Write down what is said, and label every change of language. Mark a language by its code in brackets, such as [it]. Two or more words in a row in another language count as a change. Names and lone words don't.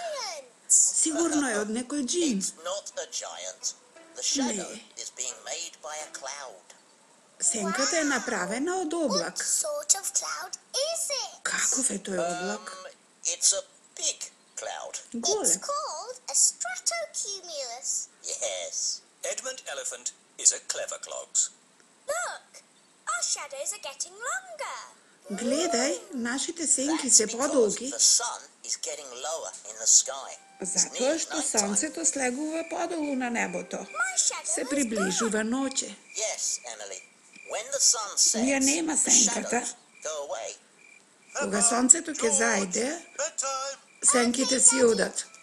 [mk] Сигурно е од некој џин. Не. Сенката е направена од облак. Каков е тој облак? Голем. [en] Yes. Edmund Elephant is a clever clogs. Look, our shadows are getting longer. [mk] Гледај, нашите сенки се подолги. Затоа што сонцето слегува подолу на небото. Се приближува ноќе. Ја нема сенката. Кога сонцето ќе зајде, сенките си одат.